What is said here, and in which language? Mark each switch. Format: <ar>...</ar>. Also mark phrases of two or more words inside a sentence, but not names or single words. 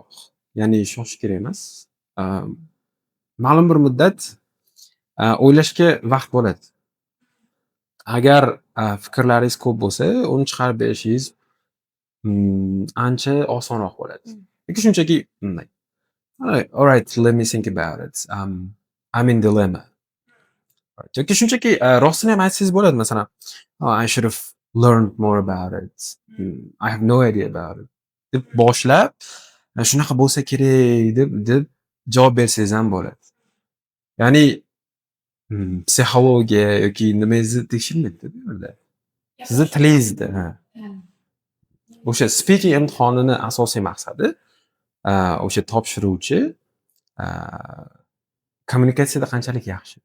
<uz>Ya'ni shoshish kerak emas. Ma'lum bir muddat o'ylashga vaqt bo'ladi. Agar fikrlaringiz ko'p bo'lsa, uni chiqarib berishingiz ancha osonroq bo'ladi. Lekin shunchaki</uz> <en>all right, let me think about it. I'm in dilemma.</en> <uz>Yoki shunchaki rostini ham aytsangiz bo'ladi, masalan,</uz> <en>I should have learned more about it. I have no idea about it.</en> <uz>deb boshlab, shunaqa bo'lsa kerak deb javob bersangiz ham bo'ladi. Ya'ni psixologiya yoki nimangizni tekshirmaydi-da bu yerda. Sizni tilingizni, O'sha speaking imtihonini asosiy maqsadi o'sha topshiruvchi kommunikatsiyada qanchalik yaxshi.</uz>